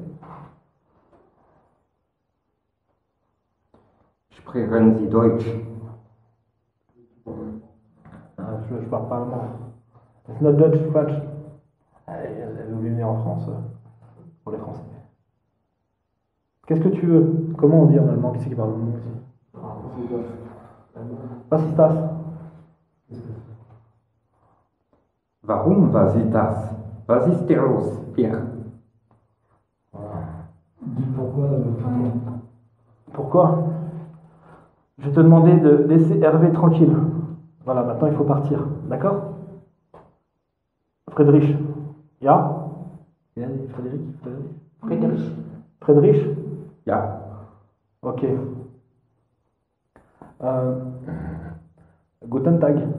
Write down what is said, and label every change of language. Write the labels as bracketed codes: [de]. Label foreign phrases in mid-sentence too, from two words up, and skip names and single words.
[de] Sprechen Sie Deutsch? [fr] Je parle pas allemand. [en] It's not Dutch, French. [fr] Elle voulait venir en France pour les Français. Qu'est-ce que tu veux? Comment on dit en allemand? Qui c'est qui parle allemand ici? [de] Was ist das? Warum was ist das? Was ist der los, Pierre? [fr] Dis pourquoi Pourquoi? Je vais te demander de laisser Hervé tranquille. Voilà, maintenant il faut partir. D'accord? [de] Friedrich. Ja? Friedrich? Ja. Ok. Guten Tag.